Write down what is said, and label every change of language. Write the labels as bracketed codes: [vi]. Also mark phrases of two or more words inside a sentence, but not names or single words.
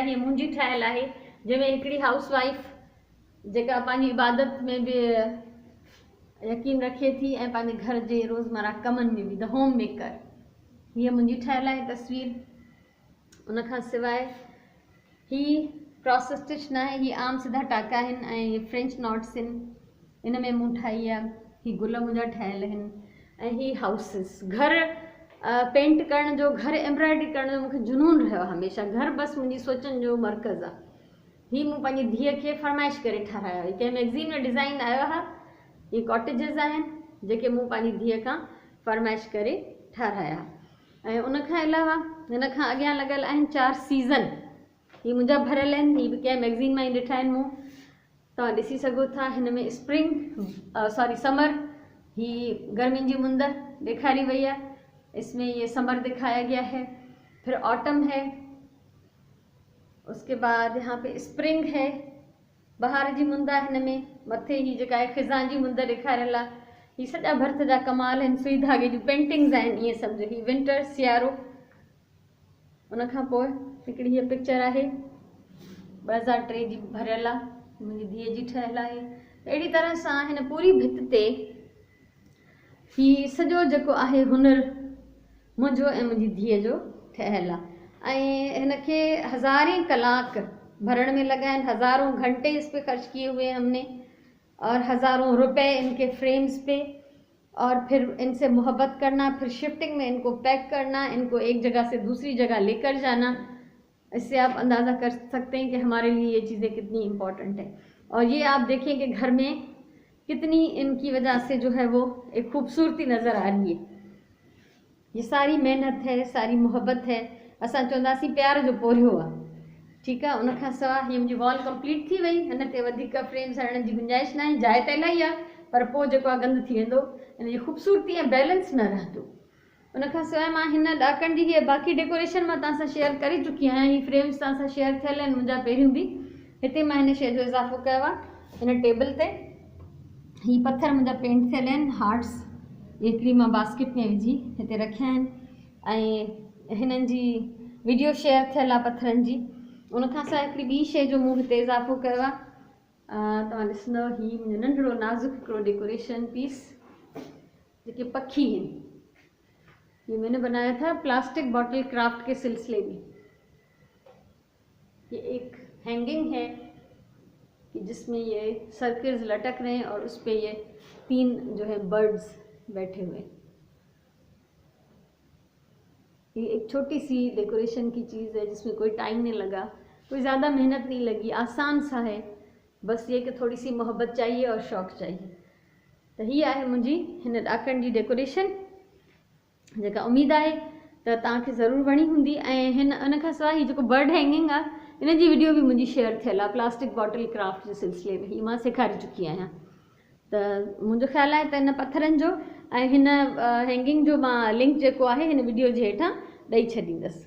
[sd] हीअ मुंहिंजी ठहियल आहे, जंहिंमें हिकिड़ी [en] house wife [sd] जेका पंहिंजी इबादत में बि यकीन रखे थी ऐं पंहिंजे घर जे रोज़मर्रा कमनि में बि, [en] the home maker, [sd] हीअ मुंहिंजी ठहियल आहे तस्वीर। उन खां सवाइ ही [en] cross stitch [sd] न आहे, ही आम सिधा टाका आहिनि ऐं ये [en] French knots [sd] आहिनि, इन में मूं ठाही आहे। ही गुल मुंहिंजा ठहियल आहिनि ऐं ही हाउसिस। घर पेंट करण जो, घर एम्ब्रॉयडरी करण जो मूंखे जुनून रहियो आहे हमेशह। घर बसि मुंहिंजी सोचनि जो मर्कज़ आहे। ही मूं पंहिंजी धीअ खे फरमाइश करे ठारायो आहे। कंहिं मैगज़ीन में डिज़ाइन आयो आहे, ये कॉटेजेस आहिनि जेके मूं पंहिंजी धीअ खां फरमाइश करे ठाराया। ऐं उन खां अलावा हिन खां अॻियां लॻल आहिनि 4 सीज़न, ही मुंहिंजा भरियल आहिनि। ही बि कंहिं मैगज़ीन मां ई ॾिठा आहिनि मूं, तव्हां ॾिसी सघो था। हिन में समर, ही गर्मियुनि जी मुंद ॾेखारी वई आहे, [ur] اس میں یہ سمر دکھایا گیا ہے. پھر آٹم ہے، اس کے بعد یہاں پہ اسپرنگ ہے, [sd] बहार जी मुंद आहे। हिन में मथे ही जेका आहे खिज़ां जी मुंद ॾेखारियल आहे। ही सॼा भर्त जा कमाल आहिनि, सुई धागे जूं पेंटिंग्स आहिनि, ईअं सम्झो। ही विंटर, सियारो। उन खां पोइ हिकिड़ी हीअ पिक्चर आहे 2003 जी भरियल आहे, मुंहिंजी धीअ जी ठहियल आहे। अहिड़ी तरह सां हिन पूरी भित ते ही सॼो जेको आहे हुनर मुंहिंजो ऐं मुंहिंजी धीअ जो ठहियल आहे। ऐं हिन खे हज़ारें कलाक भरण में [ur] لگا ہے، ہزاروں گھنٹے اس پہ خرچ کیے ہوئے ہم نے، اور ہزاروں روپے ان کے فریمز پہ، اور پھر ان سے محبت کرنا، پھر شفٹنگ میں ان کو پیک کرنا، ان کو ایک جگہ سے دوسری جگہ لے کر جانا. اس سے آپ اندازہ کر سکتے ہیں کہ ہمارے لیے یہ چیزیں کتنی امپورٹنٹ ہے. اور یہ آپ دیکھیے کہ گھر میں کتنی ان کی وجہ سے جو ہے وہ ایک خوبصورتی نظر آ رہی ہے. یہ ساری محنت ہے، ساری محبت ہے, [sd] असां चवंदासीं प्यार जो पोरियो आहे। ठीक है। उन खां सवाइ हीअ मुंहिंजी [en] wall complete [sd] थी वई। हिन ते वधीक फ्रेम्स हणण जी गुंजाइश न आहे, जाइ त इलाही आहे, पर पोइ जेको आहे गंद थी वेंदो, इन जी ख़ूबसूरती ऐं बैलेंस न रहंदो। उन खां सवाइ मां हिन ॾाकण जी हीअ बाक़ी डेकोरेशन मां तव्हां सां शेयर करे चुकी आहियां। हीअ फ्रेम्स तव्हां सां शेयर थियल आहिनि मुंहिंजा पहिरियों बि। हिते मां हिन शइ जो इज़ाफ़ो कयो आहे हिन टेबल ते। हीअ पत्थर मुंहिंजा पेंट थियल आहिनि, हार्ट्स, हिकिड़ी मां बास्केट में विझी हिते रखिया आहिनि, ऐं हिननि जी वीडियो शेयर थियल आहे पत्थरनि जी। उन खां सवाइ हिकिड़ी ॿी शइ जो मूं हिते इज़ाफ़ो कयो आहे, तव्हां ॾिसंदव, हीअ मुंहिंजो नंढिड़ो नाज़ुक हिकिड़ो डेकोरेशन पीस, जेके पखी आहिनि, [ur] یہ میں نے بنایا تھا [en] plastic bottle craft [ur] کے سلسلے میں. یہ ایک ہینگنگ ہے کہ جس میں یہ سرکلز لٹک رہے ہیں اور اس پہ یہ 3 جو ہے برڈز بیٹھے ہوئے. یہ ایک چھوٹی سی ڈیکوریشن کی چیز ہے جس میں کوئی ٹائم نہیں لگا، کوئی زیادہ محنت نہیں لگی، آسان سا ہے، بس یہ کہ تھوڑی سی محبت چاہیے اور شوق چاہیے. [sd] तो ये आहे मुंहिंजी हिन ॾाकण जी डेकोरेशन, जेका उम्मीद आहे त तव्हांखे ज़रूरु वणी हूंदी। ऐं हिन उन खां सवाइ जेको बर्ड हैंगिंग आहे, इन जी वीडियो बि मुंहिंजी शेयर थियल आहे [en] plastic bottle craft [sd] जे सिलसिले में। हीअ मां सेखारे चुकी आहियां। त मुंहिंजो ख़्यालु आहे त हिन पत्थरनि जो ऐं हिन हैंगिंग जो मां लिंक जेको आहे हिन वीडियो जे हेठां ॾेई छॾींदसि।